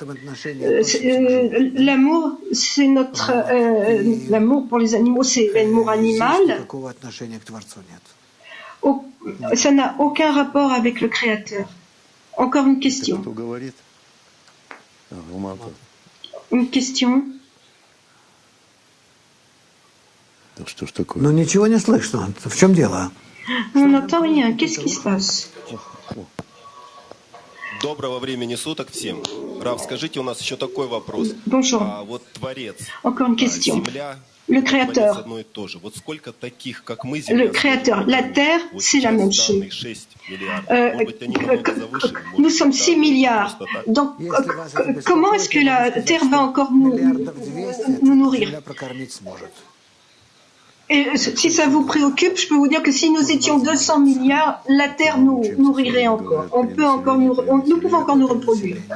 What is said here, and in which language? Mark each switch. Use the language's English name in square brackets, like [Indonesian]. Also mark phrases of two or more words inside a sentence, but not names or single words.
[French] L'amour, c'est notre l'amour pour les animaux, c'est l'amour animal. Ça n'a aucun rapport avec le Créateur. Encore une question. Une question. [Russian] Ну ничего не слышно. В чем дело? [French] On n'entend rien. Qu'est-ce qui se passe? [Russian] Доброго времени суток всем. Рав, скажите, у нас еще такой вопрос. Bonjour. Вот Творец, [French] Encore une question. [Russian] Земля, [French] Le Créateur. [Russian] одно и то же. Вот сколько таких, как мы, [French] Le Créateur. La Terre, c'est la même chose. [Russian] 6 миллиардов. Может быть, они намного завышены. [French] Nous sommes 6 milliards. Donc, comment est-ce que la Terre va encore nous nourrir? Et si ça vous préoccupe, je peux vous dire que si nous étions 200 milliards, la Terre nous nourrirait encore. Nous pouvons encore nous reproduire.